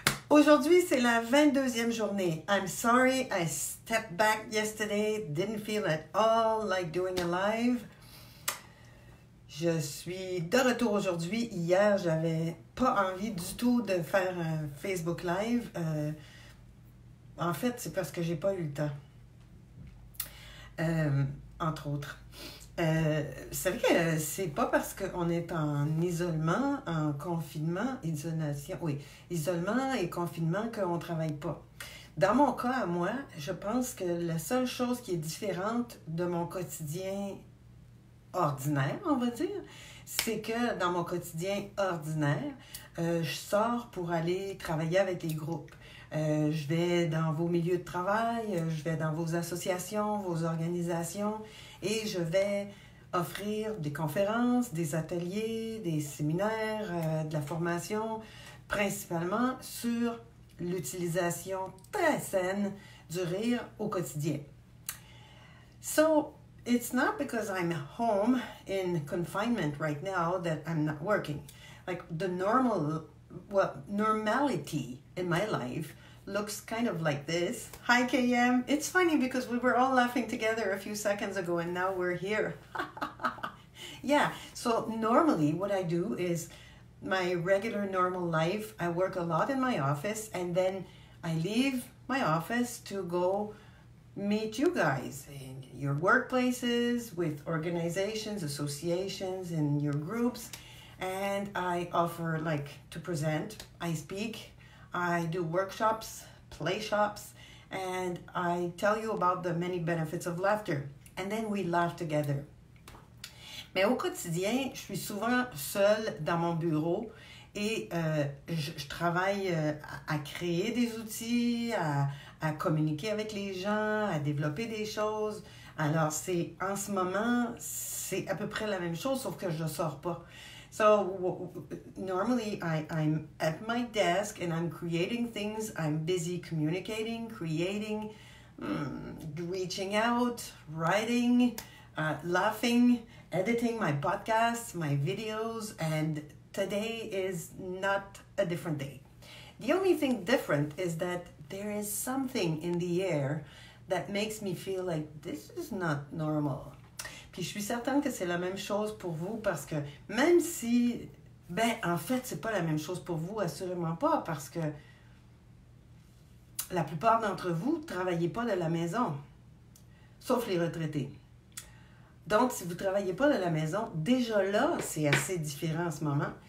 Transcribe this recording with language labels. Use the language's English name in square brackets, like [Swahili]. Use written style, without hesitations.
[French] Aujourd'hui, c'est la 22e journée. [English] I'm sorry, I stepped back yesterday, didn't feel at all like doing a live. [French] Je suis de retour aujourd'hui. Hier, j'avais pas envie du tout de faire un Facebook Live. En fait, c'est parce que j'ai pas eu le temps. Entre autres. Vous savez que c'est pas parce qu'on est en isolement, en confinement, isolement et confinement qu'on travaille pas. Dans mon cas, à moi, je pense que la seule chose qui est différente de mon quotidien ordinaire, on va dire, c'est que dans mon quotidien ordinaire, je sors pour aller travailler avec les groupes. Je vais dans vos milieux de travail, je vais dans vos associations, vos organisations et je vais offrir des conférences, des ateliers, des séminaires, de la formation, principalement sur l'utilisation très saine du rire au quotidien. [English] So, it's not because I'm home in confinement right now that I'm not working. Like the normality in my life looks kind of like this. Hi KM. It's funny because we were all laughing together a few seconds ago and now we're here. Yeah, so normally what I do is my regular normal life, I work a lot in my office and then I leave my office to go meet you guys in your workplaces, with organizations, associations, in your groups, and I offer to present. I speak, I do workshops, play shops, and I tell you about the many benefits of laughter. And then we laugh together. [French] Mais au quotidien, je suis souvent seule dans mon bureau et je travaille à créer des outils, à communiquer avec les gens, à développer des choses. Alors, en ce moment, c'est à peu près la même chose, sauf que je ne sors pas. [English] So, normally I'm at my desk and I'm creating things. I'm busy communicating, creating, reaching out, writing, laughing, editing my podcasts, my videos, and today is not a different day. The only thing different is that there is something in the air that makes me feel like this is not normal. [French] Puis je suis certaine que c'est la même chose pour vous parce que même si, en fait, c'est pas la même chose pour vous, assurément pas, parce que la plupart d'entre vous ne travaillez pas de la maison, sauf les retraités. Donc, si vous ne travaillez pas de la maison, déjà là, c'est assez différent en ce moment.